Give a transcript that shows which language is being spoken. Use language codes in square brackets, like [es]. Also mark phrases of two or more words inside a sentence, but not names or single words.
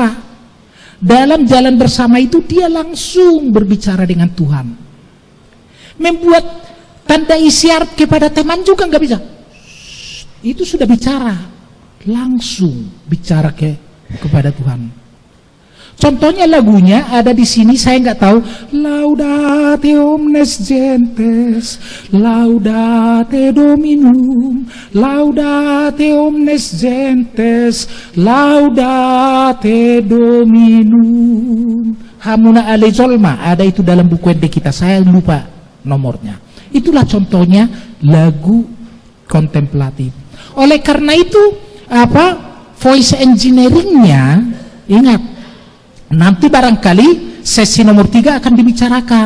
[id] Dalam jalan bersama itu dia langsung berbicara dengan Tuhan. Membuat tanda isyarat kepada teman juga gak bisa. Itu sudah bicara. Langsung bicara kepada Tuhan. Contohnya lagunya ada di sini, saya nggak tahu. [la] Laudate omnes gentes, laudate Dominum, laudate omnes gentes, laudate Dominum. Hamuna ale zolma, [id] ada itu dalam buku ende kita, saya lupa nomornya. Itulah contohnya lagu kontemplatif. Oleh karena itu, [en] voice engineeringnya, [id] ingat, nanti barangkali sesi nomor 3 akan dibicarakan.